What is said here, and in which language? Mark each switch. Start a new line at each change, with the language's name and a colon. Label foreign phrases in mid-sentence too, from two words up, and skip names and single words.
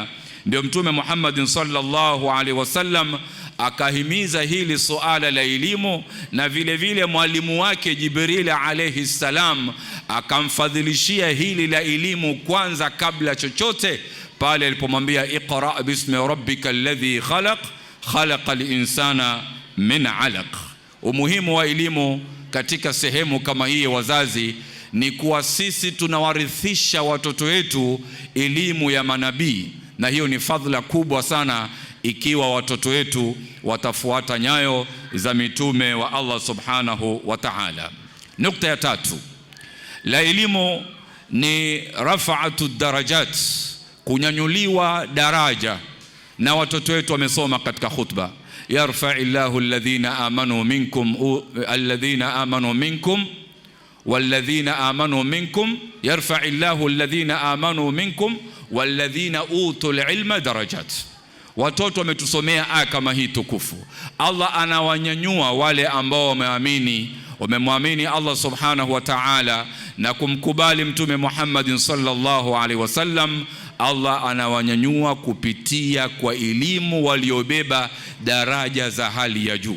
Swahili: Ndio Mtume Muhammad
Arabic: صلى الله عليه وسلم
Swahili: akahimiza hili suala la elimu, na vile vile mwalimu wake Jibril
Arabic: عليه السلام
Swahili: akamfadhilishia hili la elimu kwanza kabla chochote, pale alipomwambia
Arabic: اقرأ باسم ربك الذي خلق خلق الإنسان من علق.
Swahili: Umuhimu wa elimu katika sehemu kama hii, wazazi, ni kuwa sisi tunawarithisha watoto wetu elimu ya manabii, na hiyo ni fadhila kubwa sana ikiwa watoto wetu watafuata nyayo za mitume wa Allah
Arabic: سبحانه وتعالى.
Swahili: Nukta ya tatu, la elimu ni
Arabic: رفعة درجات,
Swahili: kunyanyuliwa daraja. Na watoto wetu wamesoma katika khutba,
Arabic: يرفع الله الذين آمنوا منكم والذين آمنوا منكم، يرفع الله الذين آمنوا منكم والذين أوتوا العلم درجات.
Swahili: Watoto wametusomea aya kama hii tukufu. Allah anawanyanyua wale ambao wamemwamini Allah
Arabic: سبحانه وتعالى
Swahili: na kumkubali Mtume Muhammad
Arabic: صلى الله عليه وسلم.
Swahili: Allah anawanyanyua kupitia kwa elimu waliobeba daraja za hali ya juu.